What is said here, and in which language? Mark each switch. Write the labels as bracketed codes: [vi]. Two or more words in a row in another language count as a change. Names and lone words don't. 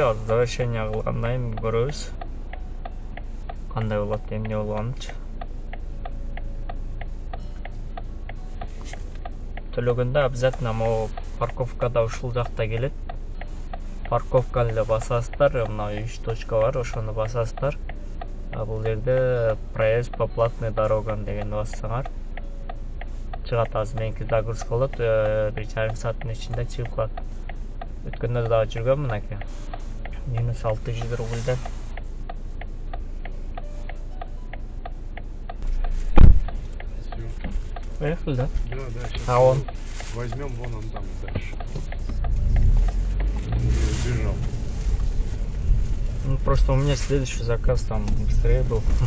[ky] Азыр завершение кылгандан кийин көрөбүз. Кандай болот, эмне болгонучу. Төлөгөндө обязательно могу парковкада ушул жакта келет. Парковканы эле басасыздар, мына 3 точка бар, ошону басасыздар. Бул жерде [ru] проезд по платной дорогам [ky] дегенди бассаңар чыгат. Азыр меники загрузка болот, 1,5 сааттын ичинде чыгып калат. Өткөндө дагы жүргөн мынакей. Минус 600 рубльден. [ru] Поехали, да? Да, сейчас. А он? Возьмем вон он там дальше. Убежал. Ну, просто у меня следующий заказ там быстрее был.